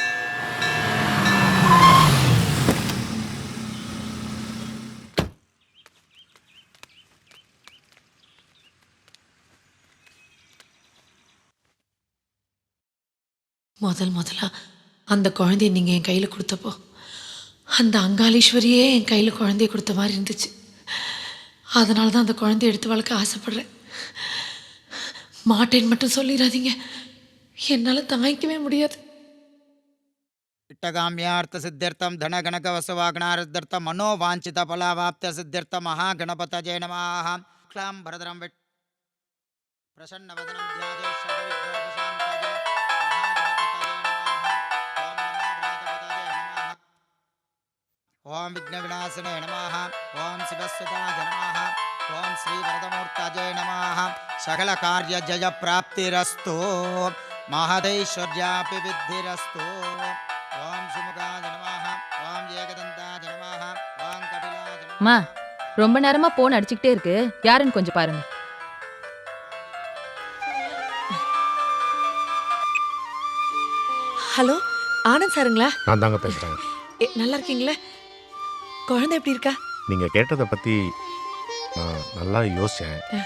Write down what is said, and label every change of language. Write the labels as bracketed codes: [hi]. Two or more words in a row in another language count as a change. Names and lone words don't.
[ta] முதலா அந்த குழந்தைய நீங்கள் என் கையில் கொடுத்தப்போ அந்த அங்காளீஸ்வரியே என் கையில் குழந்தைய கொடுத்த மாதிரி இருந்துச்சு. அதனால தான் அந்த குழந்தைய எடுத்து வளர்க்க ஆசைப்படுறேன். மாட்டேன்னு மட்டும் சொல்லிடாதீங்க, என்னால் தாங்கிக்கவே முடியாது. [sa] इट्टकाम्यार्थसिद्ध्यर्थं धनगणकवसुवागणारसिद्ध्यर्थं मनोवाञ्छितफलावाप्त्यसिद्ध्यर्थं महागणपतये नमः क्लां भरदरं प्रसन्नवदनं ध्याये सर्वविघ्नोपशान्तये ओम विघ्नविनाशिने नमः ओम शिवसुताय नमः ओम श्रीवरदमूर्तये नमः सकलकार्यजयप्राप्तिरस्तु महदैश्वर्यापि विद्धिरस्तु ओम सुमुखाय नमः ओम एकदन्ताय नमः ओम कपिलाय नमः [ta] அம்மா ரொம்ப நேரமா போன் அடிச்சுக்கிட்டே இருக்கு, யாருன்னு கொஞ்சம் பாருங்க. ஹலோ, ஆனந்த் சாருங்களா? நான் தாங்க பேசுகிறேன். நல்லா இருக்கீங்களா? குழந்தை எப்படி இருக்கா? நீங்கள் கேட்டதை பற்றி நான் நல்லா யோசித்தேன்.